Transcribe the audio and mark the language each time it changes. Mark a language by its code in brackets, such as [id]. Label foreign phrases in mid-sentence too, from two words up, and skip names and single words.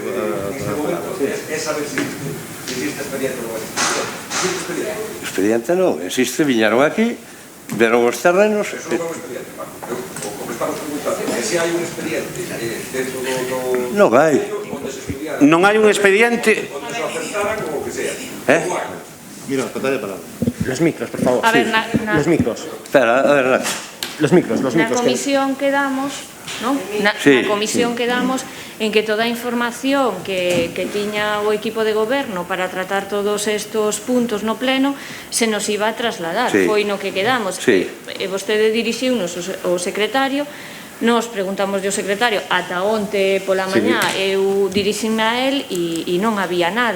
[gl] É saber se existe expediente ou non existe expediente. Expediente non, existe, viñeron aquí, deron os terrenos... Eso non é un expediente, Marco. O que estamos preguntando é se hai un expediente dentro do... Non hai. Non hai un expediente... Onde se acertaran ou o que sea. Mira, pantalla de palabra. [es] Los micros, por favor. A ver, los micros. Espera, a ver, Nacho. Los micros. [gl] Na comisión quedamos, non? Na comisión quedamos en que toda a información que tiña o equipo de goberno para tratar [es] todos estos puntos [gl] no pleno [es] se nos iba a trasladar. [gl] Foi no que quedamos. E vostede dirixiunos o secretario, nos preguntamos ao secretario ata onte pola mañá, eu dirixime a él e non había nada.